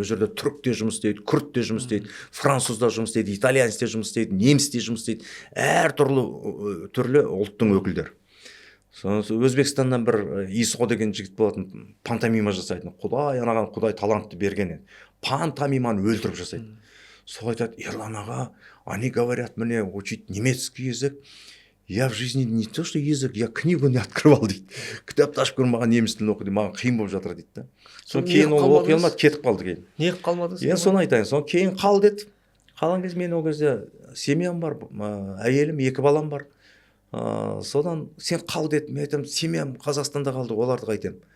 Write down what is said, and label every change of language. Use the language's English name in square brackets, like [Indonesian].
[Kazakh] Ол жерде түрік те жұмыс істейді, күрд те жұмыс істейді, француз да жұмыс істейді, итальянец те жұмыс істейді, неміс те жұмыс істейді. Әр түрлі ұлттың өкілдері. Өзбекстаннан бір Исо деген жігіт болатын, пантомима жасайтын. Құдай талантты берген еді. Пантомиманы өлтіріп жасайды. Сол айтады, Ерлан аға, [Russian] они говорят мне учить немецкий язык. Я в жизни не то, что язык, я книгу не открывал [Kazakh] дейді. Кітапты ашып көріп маған неміс тілін оқиды, маған қиын болып жатыр дейді. Соны кейін ол оқи алмады, кетіп қалды кейін. Неғып қалмадыңыз? Енді соны айтайын. Соны кейін қал деді. Қалған кезде мен ол кезде семьям бар, әйелім, 2 балам бар. Содан сен қал деді. Мен айтамын, семьям Қазақстанда қалды, оларды қайтем.